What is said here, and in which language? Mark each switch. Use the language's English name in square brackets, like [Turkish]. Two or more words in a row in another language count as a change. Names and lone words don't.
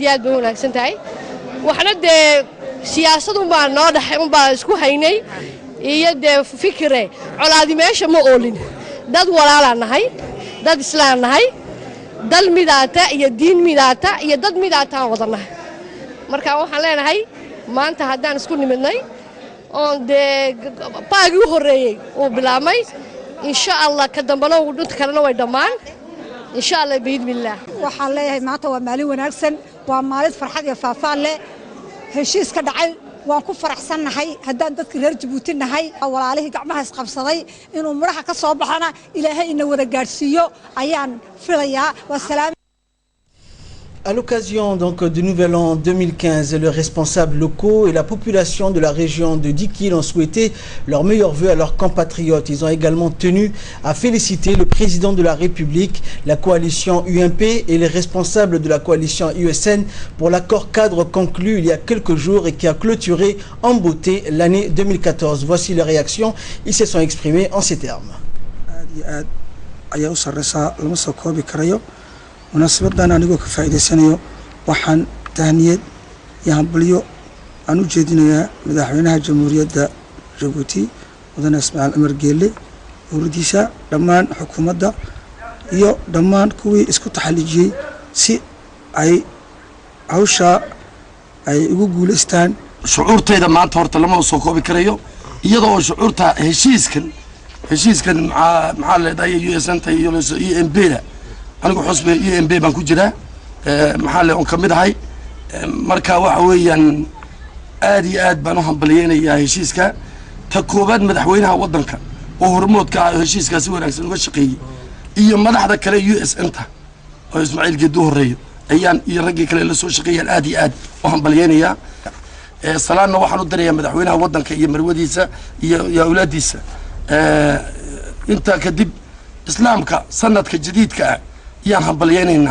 [Somali] iyo aad bay u wanaagsan tahay waxna dee siyaasad unbaa noo dhaxay unbaa isku haynay iyo dee fikire colaadi meesha ma oolin dad walaalaan nahay dad islaan nahay dal midaata iyo diin midaata iyo dad midaataan wadanahay marka waxaan leenahay maanta haddaan isku nimidnay oon dee baagii u horreeyey uu bilaabmay [Arabic] إن شاء الله [Somali] ka dambana dhunta kalena way dhammaan [Arabic] إن شاء الله [Somali] biidnillaah waxaan leeyahay maanta waa maalin wanaagsan waa maalin farxad iyo faafaan leh heshiis ka dhacay waan ku faraxsannahay haddaan dadka reer Jabuuti nahay walaalihii gacmaha isqabsaday inuu madaxa ka soo baxana ilaahay ina wada gaarsiiyo ayaan filayaa wasalaam. [French] À l'occasion donc du Nouvel An 2015, les responsables locaux et la population de la région de Dikil ont souhaité leurs meilleurs vœux à leurs compatriotes. Ils ont également tenu à féliciter le président de la République, la coalition UMP et les responsables de la coalition USN pour l'accord cadre conclu il y a quelques jours et qui a clôturé en beauté l'année 2014. Voici les réactions. Ils se sont exprimés en ces termes. [Somali] munaasabadan anigoo ka faa'iideysanayo waxaan tahniyad iyo hambalyo aan u jeedinayaa madaxweynaha jamhuuriyadda Jabuuti mudane Ismaaciil Cumar Geelle ururdiisa dhammaan xukuumadda iyo dhammaan kuwii isku taxallijiyay si ay hawsha ay ugu guuleystaan shucuurtayda maanta horta lama soo koobi karayo iyadoo shucuurta heshiiskan maxaa leedahay USN iyo EMB anigu xusbe EMB baan ku jiraa maxaa le on kamid ahay marka waxa weeyaan aad iyo aad baan u hambaliyeynayaa heshiiska ta koobaad madaxweynaha waddanka oo hormoodka ah heshiiskaasi wanaagsan uga shaqeeyey iyo madaxda kale USN-ta oo Ismaaciil Geedu horeeyo ayaan iyo raggii kale la soo shaqeeyaan aad iyo aad u hambaliyeynayaa salaanna waxaan u dirayaa madaxweynaha waddanka iyo marwadiisa iyo awlaadiisa inta kadib islaamka sanadka jadiidka ah yaan hambalyeynayna